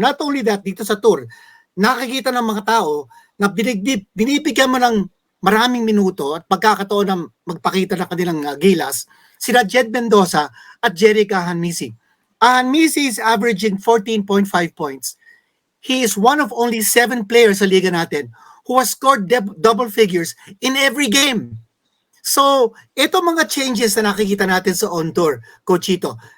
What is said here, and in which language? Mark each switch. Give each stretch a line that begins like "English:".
English: Not only that,
Filipino: dito sa tour, nakikita ng mga tao na binibigyan mo ng maraming minuto at pagkakataon na magpakita ng kanilang gilas, sila Jed Mendoza at Jerry Kahanmisi.
English: And Messi is averaging 14.5 points. He is one of only 7 players
Filipino: sa liga natin
English: who has scored double figures in every game.
Filipino: So, ito mga changes na nakikita natin sa on tour, Coach Chito.